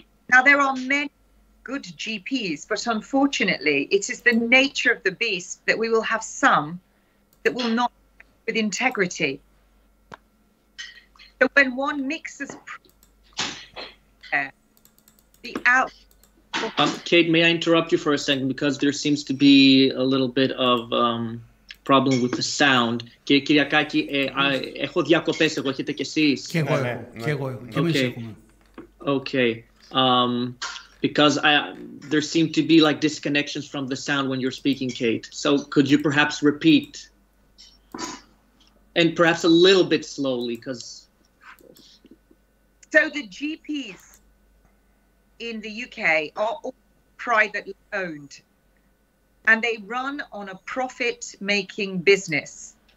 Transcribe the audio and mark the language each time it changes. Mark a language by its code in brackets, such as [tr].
[en] Now there are many good GPs, but unfortunately it is the nature of the beast that we will have some that will not with integrity. So when one mixes the out. Kate, may I interrupt you for a second because there seems to be a little bit of problem with the sound. [el] Και Κυριακάκη, έχω διακοπές, εγώ έχετε κι εσείς? Και εγώ. [en] Okay. Because there seem to be like disconnections from the sound when you're speaking, Kate. So could you perhaps repeat? And perhaps a little bit slowly, because... So the GPs in the UK are all privately owned, and they run on a profit-making business.